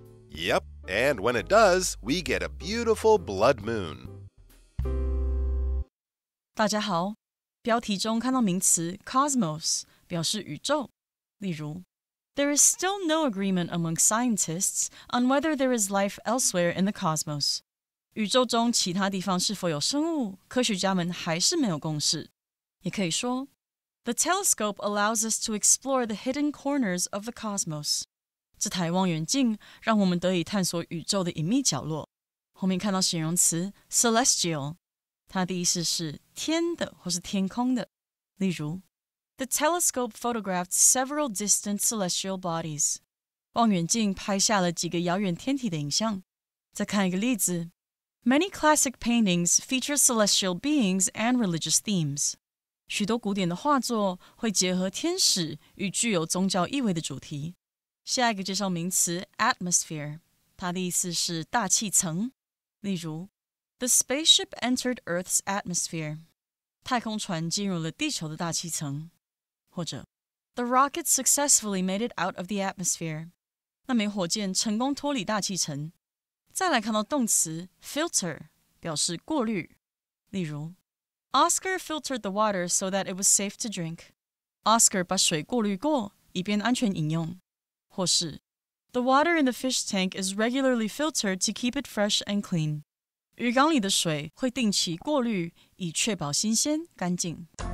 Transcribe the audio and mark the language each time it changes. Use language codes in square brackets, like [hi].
[en] Yep, and when it does, we get a beautiful blood moon. [zh] 大家好，标题中看到名词 cosmos 表示宇宙，例如 [en] There is still no agreement among scientists on whether there is life elsewhere in the cosmos. [zh] 宇宙中其他地方是否有生物，科学家们还是没有共识。也可以说 [en] The telescope allows us to explore the hidden corners of the cosmos. [zh] 这台望远镜让我们得以探索宇宙的隐秘角落。后面看到形容词 celestial， 它的意思是天的或是天空的。例如 [en] The telescope photographed several distant celestial bodies. [zh] 望远镜拍下了几个遥远天体的影像。再看一个例子 [en] Many classic paintings feature celestial beings and religious themes. [zh] 许多古典的画作会结合天使与具有宗教意味的主题。下一个介绍名词 atmosphere， 它的意思是大气层。例如 [en] The spaceship entered Earth's atmosphere. [zh] 太空船进入了地球的大气层。或者 [en] The rocket successfully made it out of the atmosphere. [zh] 那枚火箭成功脱离大气层。再来看到动词 filter， 表示过滤。例如 [en] Oscar filtered the water so that it was safe to drink. [zh] Oscar 把水过滤过，以便安全饮用。或是 [en] The water in the fish tank is regularly filtered to keep it fresh and clean. [zh] 鱼缸里的水会定期过滤，以确保新鲜干净。